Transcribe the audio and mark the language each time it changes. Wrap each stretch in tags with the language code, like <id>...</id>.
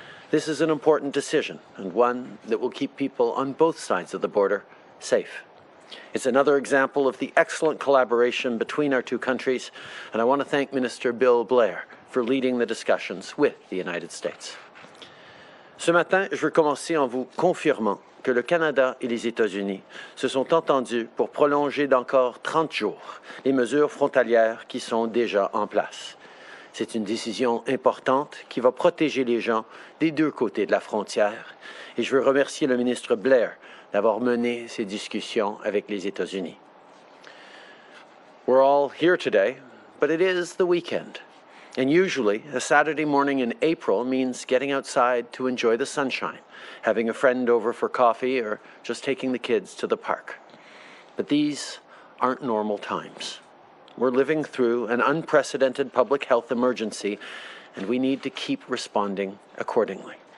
<en>This is an important decision and one that will keep people on both sides of the border safe. It's another example of the excellent collaboration between our two countries, and I want to thank Minister Bill Blair for leading the discussions with the United States.</en> <fr>Ce matin, je veux commencer en vous confirmant que le Canada et les États-Unis se sont entendus pour prolonger d'encore 30 jours les mesures frontalières qui sont déjà en place. C'est une décision importante qui va protéger les gens des deux côtés de la frontière et je veux remercier le ministre Blair d'avoir mené ces discussions avec les États-Unis.</fr> <en>We're all here today, but it is the weekend. And usually, a Saturday morning in April means getting outside to enjoy the sunshine, having a friend over for coffee, or just taking the kids to the park. But these aren't normal times. We're living through an unprecedented public health emergency, and we need to keep responding accordingly.</en>